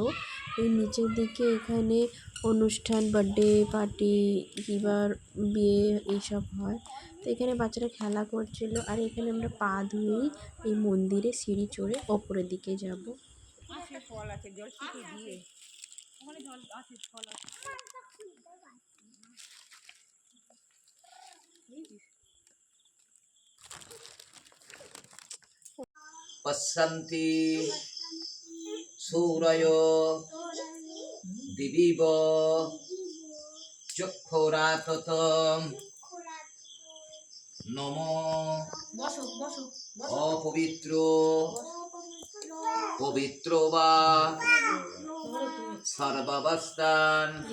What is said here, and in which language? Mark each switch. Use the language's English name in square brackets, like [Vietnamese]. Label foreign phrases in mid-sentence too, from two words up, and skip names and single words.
[Bangla] এই নিচের দিকে এখানে অনুষ্ঠান, [English] birthday party [Bangla] কিংবা বিয়ে এইসব হয়। তো এখানে বাচ্চারা খেলা করছিল, আর এখানে আমরা পা ধুয়েই এই মন্দিরে সিঁড়ি চড়ে ওপরের দিকে যাব। ফল আছে, জল ছিটিয়ে দিয়ে ওখানে জল আছে, ফল আছে। [Sanskrit] पश्यन्ति सूरयो दिविव चक्षुराततं नमो अपवित्रो पवित्रो वा सर्वावस्थान्